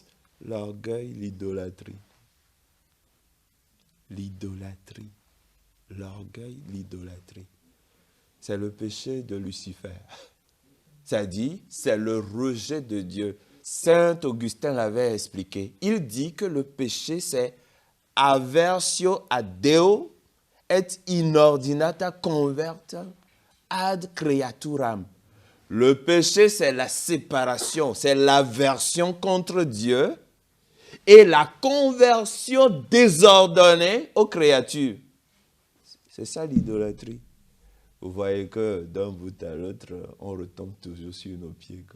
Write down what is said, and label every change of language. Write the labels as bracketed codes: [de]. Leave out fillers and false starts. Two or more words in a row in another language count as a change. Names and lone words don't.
[fr] L'orgueil, l'idolâtrie. L'idolâtrie. L'orgueil, l'idolâtrie. C'est le péché de Lucifer. C'est-à-dire, c'est le rejet de Dieu. Saint Augustin l'avait expliqué. Il dit que le péché, c'est [la] aversio ad Deo et inordinata converta ad creaturam. [fr] Le péché, c'est la séparation, c'est l'aversion contre Dieu et la conversion désordonnée aux créatures. C'est ça l'idolâtrie. Vous voyez que d'un bout à l'autre, on retombe toujours sur nos pieds, quoi.